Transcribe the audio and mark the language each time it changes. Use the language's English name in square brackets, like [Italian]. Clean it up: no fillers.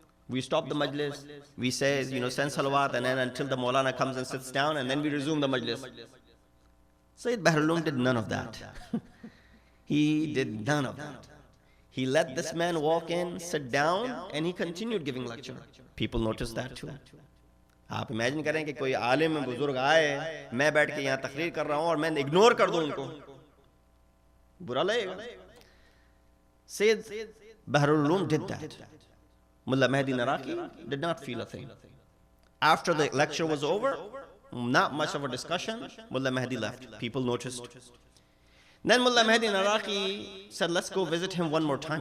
[English] We stop the majlis, we say, send salawat, and then until the Maulana comes and sits down, and then we resume the majlis. Syed Bahrul Ulum did none of that. He did none of that. He let this man walk in, sit down, and he continued giving lecture. People noticed that too. [Hindi] आप imagine करें कि कोई आलिम बुजुर्ग आए, मैं बैठ के यहाँ तकरीर कर रहा हूँ और मैं इग्नोर कर दूँ उनको, बुरा लगेगा. [English] Syed Bahrul Ulum did that. Mullah Mahdi Naraqi did not feel a thing. After the lecture was over, not much of a discussion, Mullah Mahdi left. People noticed. Then Mullah Mahdi Naraqi said, let's go visit him one more time.